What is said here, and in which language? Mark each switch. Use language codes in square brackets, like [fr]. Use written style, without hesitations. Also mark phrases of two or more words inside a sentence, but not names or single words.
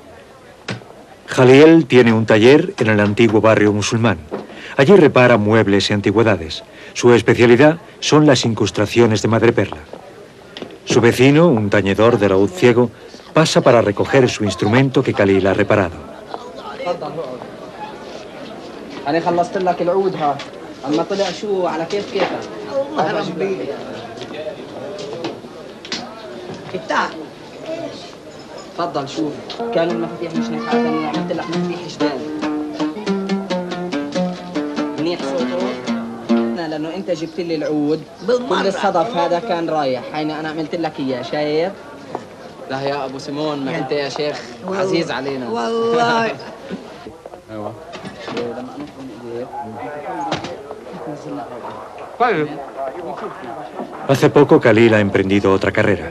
[es] Jaliel tiene un taller en el antiguo barrio musulmán. Allí repara muebles y antigüedades. Su especialidad son las incrustaciones de madreperla. Su vecino, un tañedor de laúd ciego, pasa para recoger su instrumento que Khalil ha reparado. [ar] أنا خلصت لك العود ها أما طلع شو على كيفك الله ربي افتح تفضل شوف كانوا المفاتيح مش نافعة أنا عملت لك مفاتيح جداد منيح صوته لأنه أنت جبت لي العود كل الصدف هذا كان رايح حين أنا عملت لك إياه شايف لا يا أبو سيمون ما أنت يا شيخ عزيز علينا والله أيوة [es] Hace poco Khalil ha emprendido otra carrera.